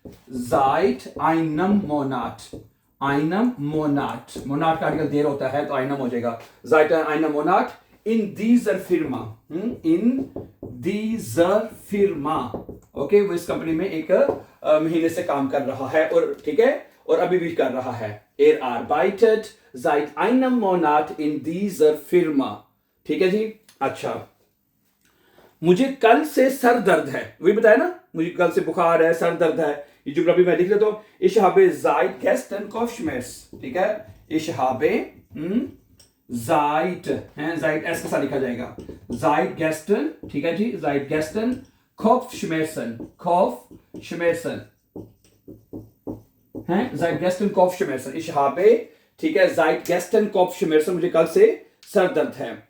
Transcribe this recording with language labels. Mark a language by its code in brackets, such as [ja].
[de] जाइट आइनम मोनाट, आइनम मोनाट, [hi] मोनाट का आर्टिकल देर होता है तो आइनम हो जाएगा। [de] Seit einem Monat in dieser Firma, [hi] in dieser Firma, okay, वो इस कंपनी में 1 महीने से काम कर रहा है, और ठीक है, और अभी भी कर रहा है। [de] Er arbeitet seit einem Monat in dieser Firma। [hi] ठीक है जी, अच्छा, मुझे कल से सर दर्द है, वही बताया ना, मुझे कल से बुखार है, सर दर्द है। ये जुमला भी मैं लिख लेता हूं, [de] ich habe seit gestern Kopfschmerz। [hi] ठीक है, ich habe seit है, seit ऐसा सा लिखा जाएगा, seit gestern, ठीक है जी, seit gestern Kopfschmerzen, Kopfschmerzen है, [de] seit gestern Kopfschmerzen, ich habe, [hi] ठीक है, seit gestern Kopfschmerzen, मुझे कल से सर दर्द है।